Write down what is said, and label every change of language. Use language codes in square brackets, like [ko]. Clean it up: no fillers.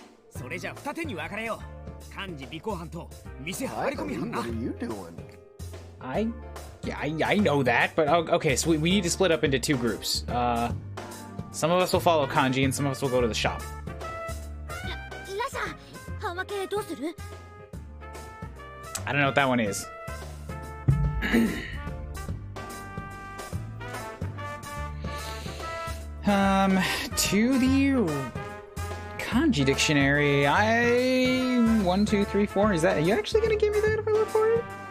[ja] それじゃ二手に分かれよう。漢字尾行犯と店張り込み犯な。 [en] What are you doing? I know that, but okay, so we need to split up into 2 groups. Some of us will follow Kanji and some of us will go to the shop. [ja] ラシャ、半分けどうする？ [en] I don't know what that one is. To the kanji dictionary. 1, 2, 3, 4. Is that? Are you actually gonna give me that if I look for it?